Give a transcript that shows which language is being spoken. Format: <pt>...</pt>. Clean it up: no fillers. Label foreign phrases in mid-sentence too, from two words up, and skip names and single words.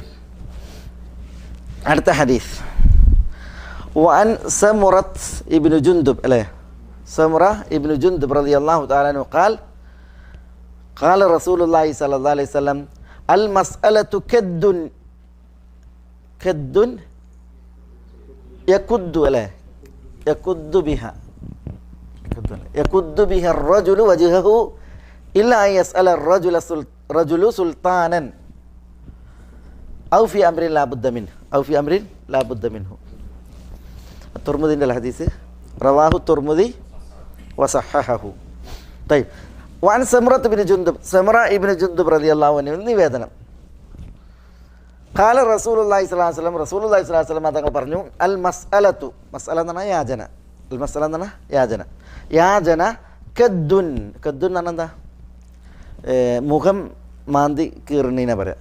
<ml>അടുത്ത ഹദീസ്</ml> <ar>وعن سمرة بن جندب അല്ലേ, سمرة بن جندب رضي الله تعالى عنه قال قال رسول الله صلى الله عليه وسلم المسألة كد يكد അല്ലേ, يكد بها الرجل وجهه إلا أن يسأل الرجل سلطانا أو في أمر لا بد منه الترمذي الحديث رواه الترمذي وصححه. طيب وعن سمرة بن جندب رضي الله عنه</ar> <ml>നിവേദനം</ml> <ar>قال رسول الله صلى الله عليه وسلم</ar> <ml>തങ്ങൾ പറഞ്ഞു,</ml> <ar>المسألة</ar> <ml>മസ്അല എന്ന് പറഞ്ഞാൽ യാചന,</ml> <ar>المسألة</ar> <ml>എന്ന് പറഞ്ഞാൽ യാചന കദ്ദുൻ എന്ന് പറഞ്ഞാൽ എന്താ? മുഖം മാന്തി കീറിനെ പറയാം.</ml>